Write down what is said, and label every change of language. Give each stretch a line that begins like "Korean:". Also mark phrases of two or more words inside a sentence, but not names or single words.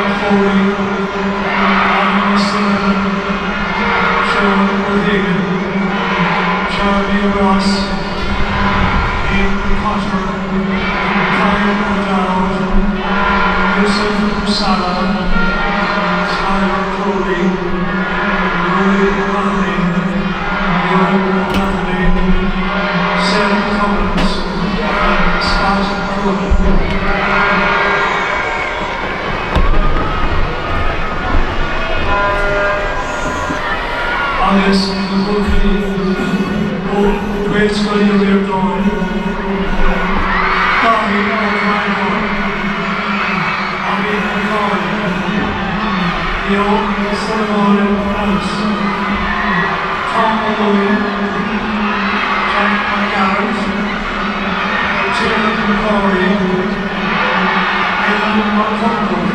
English: Foley, Adam Sullivan, Sean O'Hagan, Charlie Ross, Ian Potter, Kyle O'Dowd, Yusuf Salah, Skylar Crowley, Rory Manley, Sarah Collins, Scott Cronin. August Mccoy, the great school year we are doing. Tommy O'Brien, Abby McCoy, Leo Solomon and Alice, Tom Maloney, Jack McGarrett, Tim McCory, Ellen McCombrough,